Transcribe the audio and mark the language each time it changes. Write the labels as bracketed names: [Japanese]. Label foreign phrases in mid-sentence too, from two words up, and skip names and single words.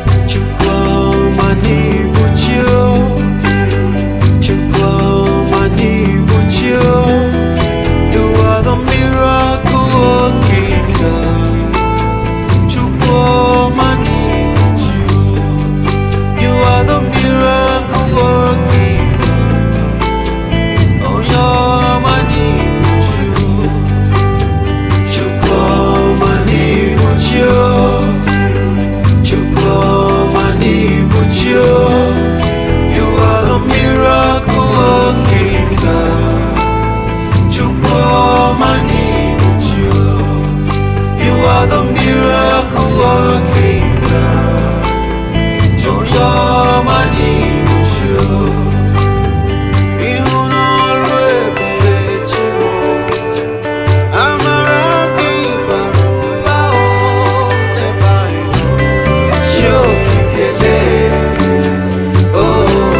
[Igbo] Chukwu ọma n'ịbụ chi o. Chukwu ọma n'ịbụ chi o. [English] You are the miracle working God. [Igbo] Chukwu ọma n'ịbụ chi o. [English] You are the miracle working God. [Igbo] Onye ọma n'ịbụ chi o. Chukwu ọma n'ịbụ chi o. Chukwu ọma n'ịbụ chi o. [English] You are the miracle working God. [Igbo] Chukwu ọma n'ịbụ chi o. [English] You are the miracle working God. [Igbo] Onye ọma n'ịbụ chi o. Ịhụ n'ọrụ ebube chi m. Amara gị bara ụba o, ebe anyị nọ. Chi okike lee. Oh.